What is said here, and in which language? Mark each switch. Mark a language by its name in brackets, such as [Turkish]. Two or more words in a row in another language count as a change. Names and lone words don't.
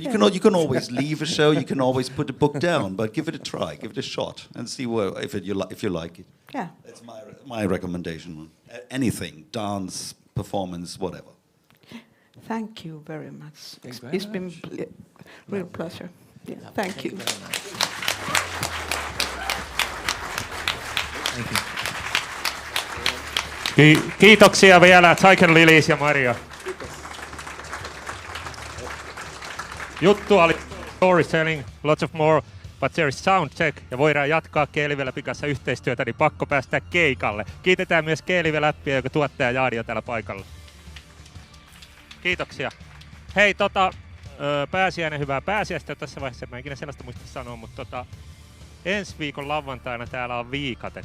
[English] You can always leave a show. You can always put a book down, but give it a try, give it a shot, and see if you like it. Yeah. That's my recommendation. Anything, dance, performance, whatever. Thank you very much. It's been a real pleasure. Yeah. Thank you. [Finnish] Kiitoksia vielä Tiger Lillies ja Marjo. Juttu oli [English] storytelling, lots of more, but there is sound check [Finnish] ja voidaan jatkaa G Livelabin kanssa yhteistyötä, niin pakko päästä keikalle. Kiitetään myös G Livelabia, joka tuottaja Jaadi on täällä paikalla. Kiitoksia. Hei, pääsiäinen hyvää pääsiäistä tässä vaiheessa, mä en ikinä sellaista muista sanoa, mutta ensi viikon lauantaina täällä on viikate.